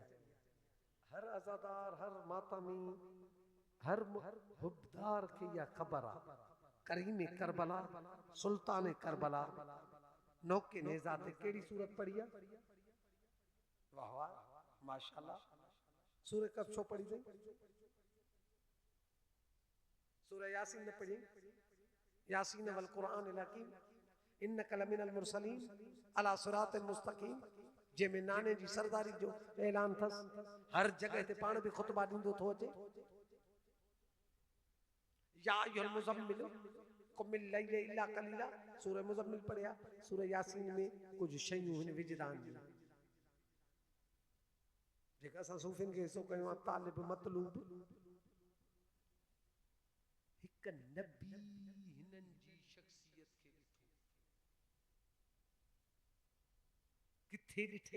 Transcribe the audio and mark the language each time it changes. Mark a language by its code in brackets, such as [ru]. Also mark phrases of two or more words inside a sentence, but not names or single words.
[sd] हर अज़ादार हर मातमी हर हुबदार खे इहा ख़बर आहे करीम करबला सुल्तान करबला नौके नेज़ा ते कहिड़ी सूरत पढ़ी आहे। वाह वाह माशाल्लाह। सूरह कब छो पढ़ी थी? सूरह यासीन ने पढ़ी। [ar] يس والقرآن الحكيم إنك لمن المرسلين على صراط مستقيم, [sd] जंहिंमें नाने जी सरदारी जो ऐलान थस। हर जगह ते पाण भी खुतबा ॾींदो थो अचे। [ar] يا أيها المزمل قم الليل إلا قليلا, [sd] सूरह मुज़म्मिल पढ़िया। सूरह यासीन में कुछ शयूं हिन विजदान जी जेका असां सूफ़ियुनि खे हिसो कयूं आहे। तालिब मतलूब हिक नबी हिननि जी शख्सियत खे ॾिठो, किथे ॾिठई?